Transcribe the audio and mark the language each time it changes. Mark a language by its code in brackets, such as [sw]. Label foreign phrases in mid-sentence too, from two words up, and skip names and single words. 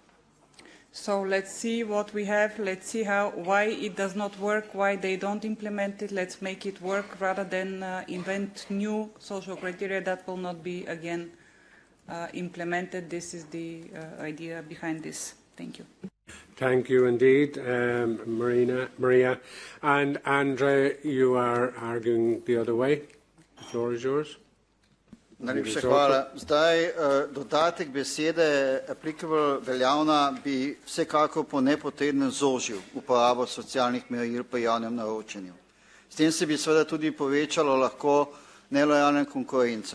[en] So let's see what we have, let's see why it does not work, why they don't implement it, let's make it work rather than invent new social criteria that will not be again implemented. This is the idea behind this. Thank you. Thank you indeed, Maria. And Andre, you are arguing the other way. The floor is yours. [sl] Najlepša hvala. Zdaj, dodatek besede applicable veljavna bi vsekako po nepotrebnem zožil uporabo socialnih meril pri javnem naročanju. S tem se bi seveda tudi povečalo lahko nelojalna konkurenca.